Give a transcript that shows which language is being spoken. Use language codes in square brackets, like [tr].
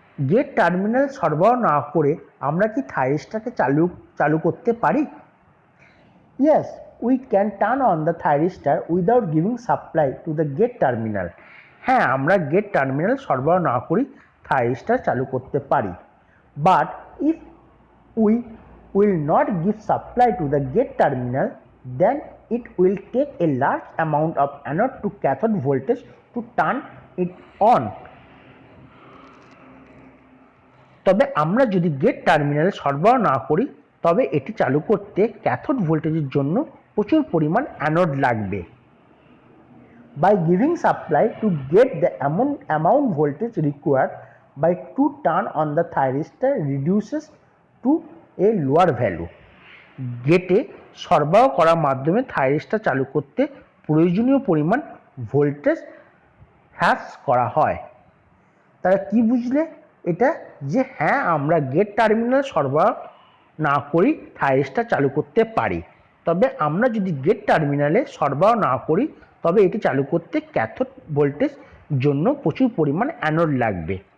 [bn] Gate terminal সরবরাহ না করে আমরা কি থাইরিস্টারকে চালু করতে পারি? [en] Yes, we can turn on the thyristor without giving supply to the gate terminal. [bn] হ্যাঁ, আমরা গেট টার্মিনাল সরবরাহ না করি থাইরিস্টার চালু করতে পারি। [en] But if we will not give supply to the gate terminal, then it will take a large amount of anode to cathode voltage to turn it on. [bn] তবে আমরা যদি গেট টার্মিনাল সরবরাহ না করি তবে এটি চালু করতে ক্যাথোড ভোল্টেজের জন্য প্রচুর পরিমাণ অ্যানোড লাগবে। [en] By giving supply to get the amount voltage required by to turn on the thyristor reduces to a lower value. [bn] গেটে সরবরাহ করার মাধ্যমে থাইরিস্টর চালু করতে প্রয়োজনীয় পরিমাণ ভোল্টেজ হ্রাস করা হয়। তারা কি বুঝলে এটা, যে হ্যাঁ আমরা গেট টার্মিনাল সরবরাহ না করি থাইরিস্টর চালু করতে পারি, তবে আমরা যদি গেট টার্মিনালে সরবরাহ না করি তবে এটি চালু করতে ক্যাথোড ভোল্টেজ জন্য প্রচুর পরিমাণ অ্যানোড লাগবে।